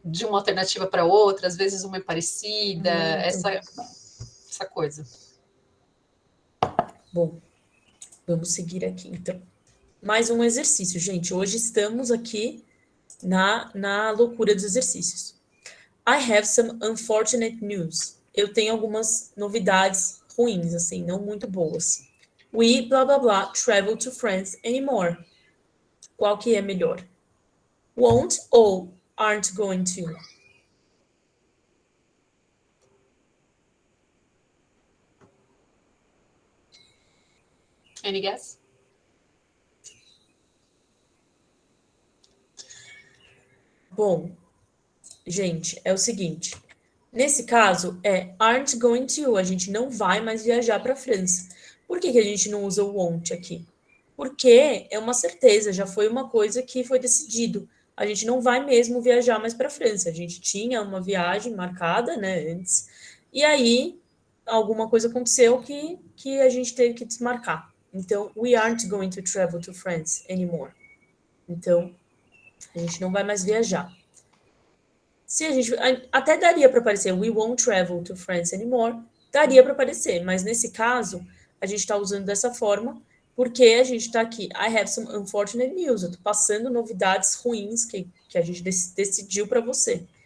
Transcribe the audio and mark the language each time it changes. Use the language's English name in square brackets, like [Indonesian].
[Portuguese] De uma alternativa para outra, às vezes uma é parecida, essa coisa. Bom, vamos seguir aqui, então. Mais um exercício, gente. Hoje estamos aqui na loucura dos exercícios. [English] I have some unfortunate news. [Portuguese] Eu tenho algumas novidades ruins, assim, não muito boas. [English] We, blá, blá, blá, travel to France anymore. [Portuguese] Qual que é melhor? Won't ou aren't going to? [English] Any guess? [Portuguese] Bom, gente, é o seguinte. Nesse caso, aren't going to. A gente não vai mais viajar para a França. Por que a gente não usa o won't aqui? Porque é uma certeza, já foi uma coisa que foi decidido. A gente não vai mesmo viajar mais para a França. A gente tinha uma viagem marcada, né, antes. E aí, alguma coisa aconteceu que a gente teve que desmarcar. Então, [English] we aren't going to travel to France anymore. [Portuguese] Então, a gente não vai mais viajar. Se a gente até daria para aparecer [English] we won't travel to France anymore, [Portuguese] daria para aparecer, mas nesse caso a gente está usando dessa forma porque a gente está aqui. [English] I have some unfortunate news. [Portuguese] Eu estou passando novidades ruins que a gente decidiu para você.